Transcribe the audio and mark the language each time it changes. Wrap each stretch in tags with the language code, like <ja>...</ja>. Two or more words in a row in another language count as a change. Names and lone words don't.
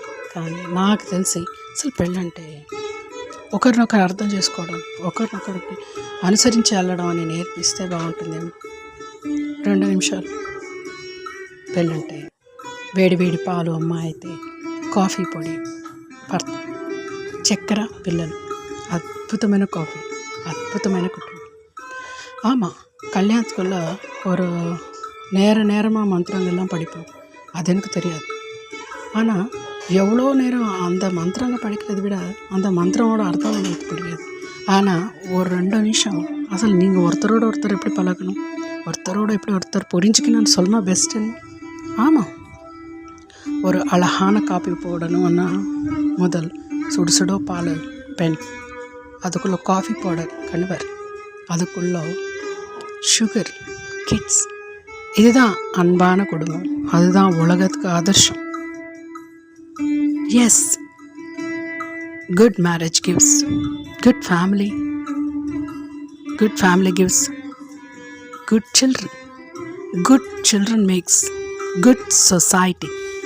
<te>కానీ నాకు తెలిసి అసలు పెళ్ళంటే ఒకరినొకరు అర్థం చేసుకోవడం, ఒకరినొకరికి అనుసరించి వెళ్ళడం అని నేర్పిస్తే బాగుంటుందేమో. 2 నిమిషాలు. పెళ్ళంటే వేడి వేడి పాలు అమ్మ అయితే, కాఫీ పొడి భర్త, చక్కెర పిల్లలు, అద్భుతమైన కాఫీ, అద్భుతమైన కుటుంబం.</te> <ta>ஆமாம், கல்யாணத்துக்குள்ள ஒரு நேரமாக மந்திரங்கள்லாம் படிப்போம். அது எனக்கு தெரியாது. ஆனால் எவ்வளோ நேரம் அந்த மந்திரங்க படிக்கிறத விட அந்த மந்திரமோட அர்த்தம் எனக்கு புரியாது. ஆனால் ஒரு 2 நிமிஷம் అసలు நீங்கள் ஒருத்தரோட ஒருத்தர் எப்படி பழகணும், ஒருத்தரோட எப்படி ஒருத்தர் புரிஞ்சுக்கணும்னு சொன்னால் பெஸ்ட்டுன்னு. ஆமாம், ஒரு அழகான காப்பி போடணும்னா முதல் சுடுசுடோ பால் பென், அதுக்குள்ளே</ta> <en>coffee powder</en> <ta>கணவர், அதுக்குள்ளே</ta> <en>sugar kids.</en> <ta>இதுதான் அன்பான குடும்பம், அதுதான் உலகத்துக்கு ஆதர்ஷம்.</ta> <en>Yes, good marriage gives good family, good family gives good children, good children makes good society.</en>